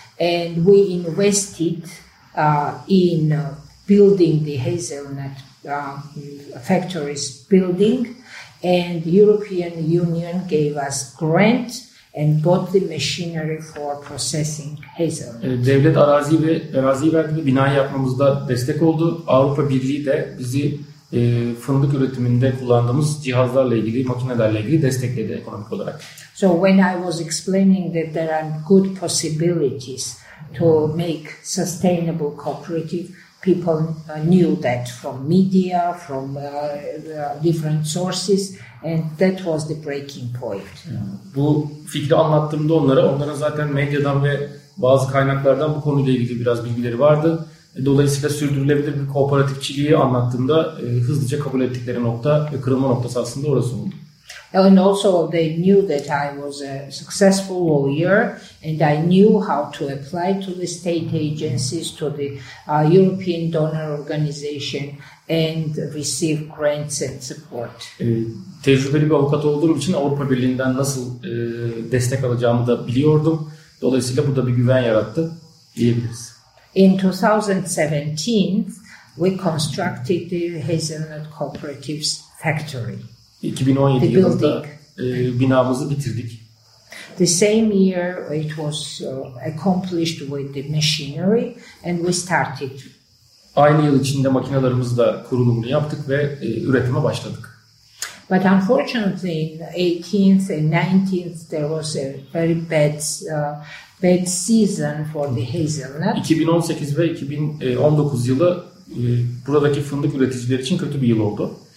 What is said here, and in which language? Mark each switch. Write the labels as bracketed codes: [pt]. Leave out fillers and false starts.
[en] And we invested in building the hazelnut factories building. And the European Union gave us grant and bought the machinery for processing hazelnut. [tr] Devlet arazi verdi ve binayı yapmamızda destek oldu. Avrupa Birliği de bizi fındık üretiminde kullandığımız cihazlarla ilgili, makinelerle ilgili destekledi ekonomik olarak. [en] So when I was explaining that there are good possibilities to make sustainable cooperative, people knew that from media, from different sources, and that was the breaking point. [tr] Bu fikri anlattığımda onların zaten medyadan ve bazı kaynaklardan bu konuyla ilgili biraz bilgileri vardı. Dolayısıyla sürdürülebilir bir kooperatifçiliği anlattığımda hızlıca kabul ettikleri nokta ve kırılma noktası aslında orası oldu. [en] And also they knew that I was a successful lawyer and I knew how to apply to the state agencies, to the European donor organization and receive grants and support. [tr] Tecrübeli bir avukat olduğum için Avrupa Birliği'nden nasıl destek alacağımı da biliyordum. Dolayısıyla burada bir güven yarattı diyebiliriz. [en] In 2017, we constructed the Hazelnut Cooperative's factory. [tr] 2017 yılında binamızı bitirdik. [en] The same year it was accomplished with the machinery and we started. [tr] Aynı yıl içinde makinalarımızı da kurulumunu yaptık ve üretime başladık. [en] But unfortunately in 18th and 19th there was a very bad bad season for the hazelnut. [tr] 2018 ve 2019 yılı buradaki fındık üreticileri için kötü bir yıl oldu.